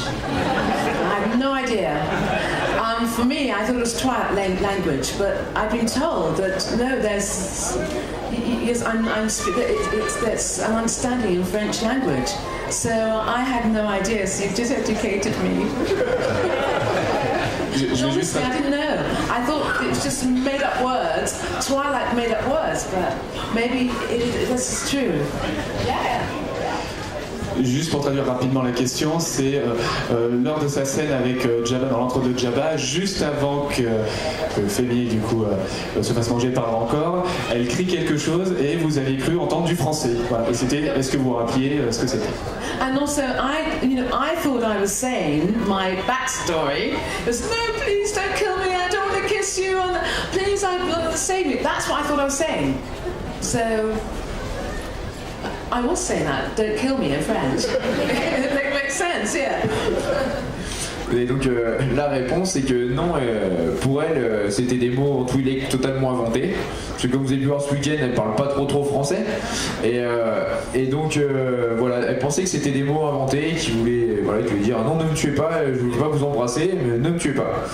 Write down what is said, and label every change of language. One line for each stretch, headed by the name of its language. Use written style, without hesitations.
English: I have no idea. For me, I thought it was Twilight language, but I've been told that no, there's I'm understanding in French language. So I had no idea. So you've just educated me. Honestly, I didn't know. I thought it was just made up words. Twilight made up words, but maybe this is true. Yeah.
French: Juste pour traduire rapidement la question, c'est lors de sa scène avec Jabba dans l'antre de Jabba, juste avant que Femi du coup se fasse manger par encore, elle crie quelque chose et vous avez cru entendre du français. Voilà. Et c'était, est-ce que vous vous rappeliez ce que c'était?
English: And also, I thought I was saying my backstory was no, please don't kill me. I don't want to kiss you. Please, save me. That's what I thought I was saying. So I was saying that, don't kill me in French. It makes sense, yeah.
French: Et donc la réponse c'est que non, pour elle c'était des mots en Twi'lek totalement inventés. Parce que comme vous avez pu voir ce week-end, elle parle pas trop français. Et donc voilà, elle pensait que c'était des mots inventés qui voulaient dire non, ne me tuez pas, je voulais pas vous embrasser, mais ne me tuez pas.